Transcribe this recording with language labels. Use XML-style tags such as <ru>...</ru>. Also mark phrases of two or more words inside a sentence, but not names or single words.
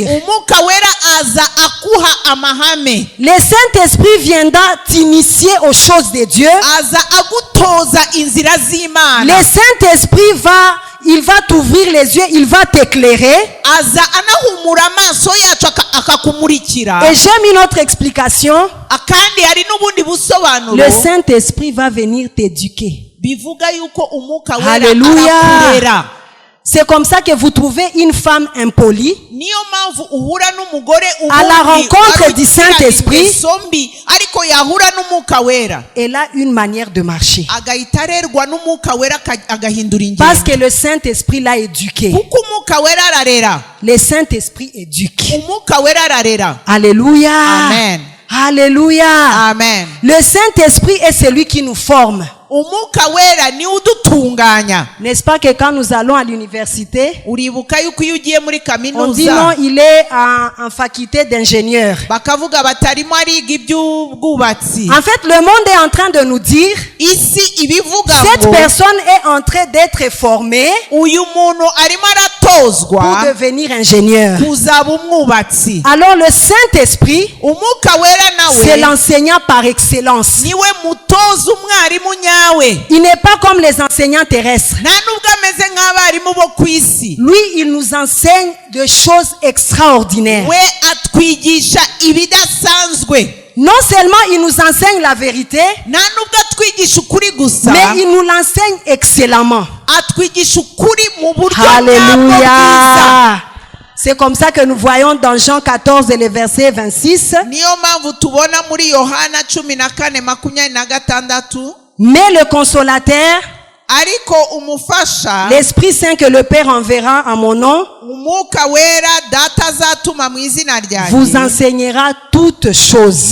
<rw>umwuka wera aza akuha amahame,</rw> <fr>Le Saint-Esprit viendra t'initier aux choses de Dieu.</fr> <rw>aza agutoza inzira</rw> <fr>Le</fr> <rw>z'Imana,</rw> <fr>Saint-Esprit il va t'ouvrir les yeux, il va t'éclairer.</fr> <rw>aza anahumura amaso yacu akakumurikira.</rw> <fr>Et j'ai mis notre explication.</fr> <rw>Akandi hari n'ubundi busobanuro</rw> <fr>Le Saint-Esprit va venir t'éduquer.</fr> <rw>bivuga yuko umwuka wera</rw> <fr>Alléluia.</fr> <rw>arakurera.</rw> <fr>C'est comme ça que vous trouvez une femme impolie.</fr> <rw>Niyo mpamvu uhura n'umugore</rw> <fr>À la rencontre du Saint-Esprit.</fr> <rw>sombi ariko yahura n'umwuka wera</rw> <fr>Elle a une manière de marcher.</fr> <rw>agahita arerwa n'umwuka wera agahindura</rw> <fr>Parce</fr> <rw>ingendo,</rw> <fr>que le Saint-Esprit l'a éduqué.</fr> <rw>kuko umwuka wera ararera.</rw> <fr>Le Saint-Esprit éduque.</fr> <rw>Umwuka wera ararera.</rw> <fr>Alléluia. Amen. Alléluia. Amen. Le Saint-Esprit est celui qui nous forme.</fr> <rw>Umwuka wera ni udutunganya.</rw> <fr>N'est-ce pas que quand nous allons à l'université,</fr> <rw>Uribuka yuko iyo ugiye muri</rw> <fr>on dit non,</fr> <rw>kaminuza</rw> <fr>il est en faculté d'ingénieur.</fr> <rw>bakavuga batarimo ariga iby'ubwubatsi.</rw> <fr>En fait, le monde est en train de nous dire,</fr> <rw>Isi ibivuga</rw> <fr>cette</fr> <rw>ngo</rw> <fr>personne est en train d'être formée</fr> <rw>uyu muntu arimo</rw> <fr>pour</fr> <rw>aratozwa</rw> <fr>devenir ingénieur.</fr> <rw>kuzaba umwubatsi.</rw> <fr>Alors le Saint-Esprit,</fr> <rw>Umwuka wera</rw> <fr>c'est</fr> <rw>nawe</rw> <fr>l'enseignant par excellence.</fr> <rw>niwe mutoza umwarimu nyawe.</rw> <fr>Il n'est pas comme les enseignants terrestres.</fr> <rw>Nta nubwo ameze nk'abarimu bo ku isi.</rw> <fr>Lui, il nous enseigne des choses extraordinaires.</fr> <rw>We atwigisha ibidasanzwe.</rw> <fr>Non seulement il nous enseigne la vérité,</fr> <rw>Nta nubwo atwigisha ukuri gusa,</rw> <fr>mais il nous l'enseigne excellemment.</fr> <rw>atwigisha ukuri mu buryo bwabwo bwiza.</rw> <fr>Alléluia. C'est comme ça que nous voyons dans Jean 14 et le verset 26.</fr> <rw>Niyo mpamvu tubona muri Yohana 14:26,</rw> <fr>Mais le consolateur,</fr> <rw>ariko umufasha,</rw> <fr>l'Esprit Saint que le Père enverra en mon nom,</fr> <rw>umwuka wera data azatuma mu izina</rw> <fr>vous</fr> <rw>ryanjye,</rw> <fr>enseignera toutes choses.</fr>